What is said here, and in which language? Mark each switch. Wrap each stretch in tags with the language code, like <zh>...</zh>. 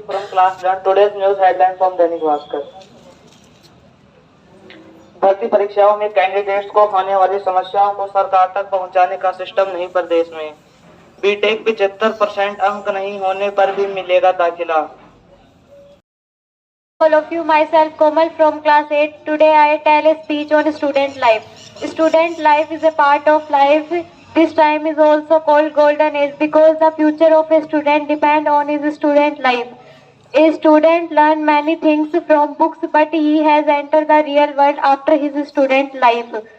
<en>From class 1, today's news headline from Dainik Bhaskar.</en> <hi>भर्ती परीक्षाओं में कैंडिडेट्स को होने वाली समस्याओं को सरकार तक पहुंचाने का सिस्टम नहीं प्रदेश में। बीटेक 75% अंक नहीं होने पर भी मिलेगा दाखिला।</hi> <en>All of you, myself Komal from class 8. Today I tell a speech on student life. Student life is a part of life. This time is also called golden age because the future of a student depend on his student life. A student learn many things from books, but he has entered the real world after his student life.</en>